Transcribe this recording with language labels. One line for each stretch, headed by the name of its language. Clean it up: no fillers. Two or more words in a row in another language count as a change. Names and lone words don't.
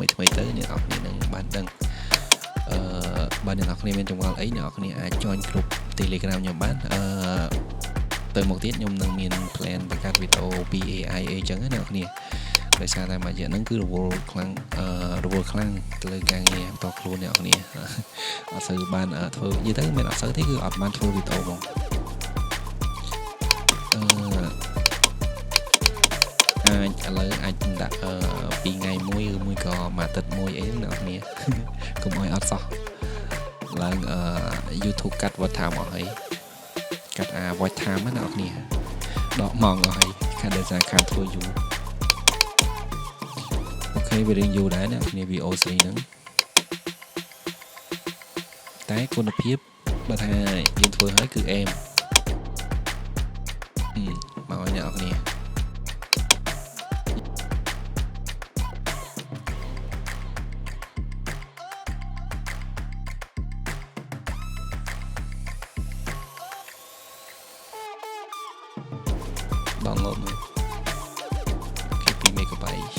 Khmer: ទៅអ្នកនរគ្នានឹងបានដឹងបើអ្នកនរគ្នាមានចម្ងល់អីអ្នកនរគ្នាអាច join ក្រុម Telegram ខ្ញុំបានទៅមកទៀតខ្ញុំនឹងមាន plan បង្កើតវីដេអូពី AI អីចឹងណាអ្នកនរគ្នាដោយសារតែមួយរយៈហ្នឹងគឺរវល់ខ្លាំងទៅលើការងារបន្តខ្លួនអ្នកនរគ្នាអត់សូវបានធ្វើនិយាយទៅមិនអត់សូវទេគឺអត់បានធ្វើវីដេអូហ្មង អាចឥឡូវអាចដាក់2ថ្ងៃមួយឬមួយក៏មួយអាទិត្យមួយអីអ្នកនរគ្នាកុំឲ្យអត់សោះឡើងYouTube កាត់
English: watch time
Khmer: អស់ហើយកាត់
English: watch time
Khmer: ណាអ្នកនរគ្នាដកម៉ោងអស់ហើយខាងដោយសារខាងធ្វើយូរ អូខេវារៀងយូរដែរអ្នកនរគ្នា VOC ហ្នឹងតែគុណភាពបើថាយើងធ្វើហើយគឺអែម មកឲ្យអ្នកនរគ្នាdownload មកគេ2 MB អូខេ